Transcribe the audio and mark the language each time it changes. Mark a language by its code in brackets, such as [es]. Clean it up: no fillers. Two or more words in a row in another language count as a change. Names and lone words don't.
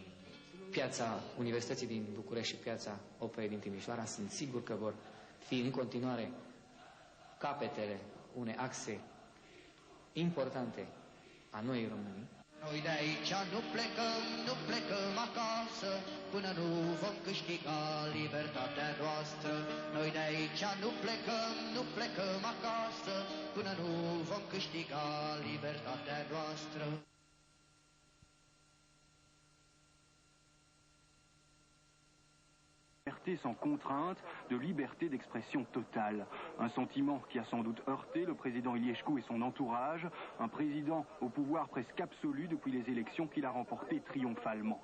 [ro] Piața Universității din București și piața Operei din Timișoara sunt sigur că vor fi în continuare capetele unei axe importante a Noii Românii. Noi de aici nu plecăm acasă, până nu vom câștiga libertatea noastră. Noi de aici nu plecăm acasă, până nu vom câștiga libertatea noastră. [fr] Liberté sans contrainte, de liberté d'expression totale. Un sentiment qui a sans doute heurté le président Iliescu et son entourage, un président au pouvoir presque absolu depuis les élections qu'il a remportées triomphalement.